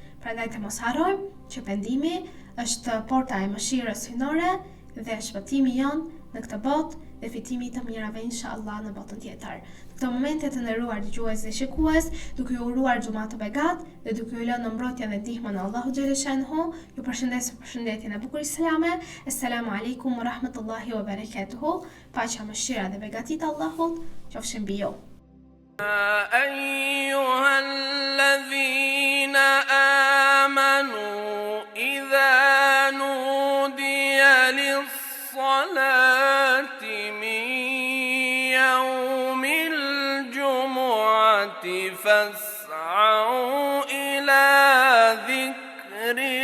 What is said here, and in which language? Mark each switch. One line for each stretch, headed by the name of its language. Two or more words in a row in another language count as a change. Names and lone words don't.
Albanian: Prandaj të mos harrojmë që pendimi është porta e mëshirës hynore dhe shpëtimi jon në këtë botë dhe fitimi të mirave inshallah në botën tjetër. Në këto momente të nderuar dëgjues dhe shikues, duke ju uruar xuma të begat dhe duke ju lënë në mbrojtjen dhe ndihmën e Allahu xhaleshanhu, ju përshëndes me përshëndetjen e bukur islame.
Arabic: السلام عليكم ورحمة الله وبركاته.
Albanian: Paqja, mëshira dhe begatit e Allahut qofshin mbi ju.
Arabic: أيها الذين آمنوا إذا نودي للصلاة من يوم الجمعة فاسعوا إلى ذكر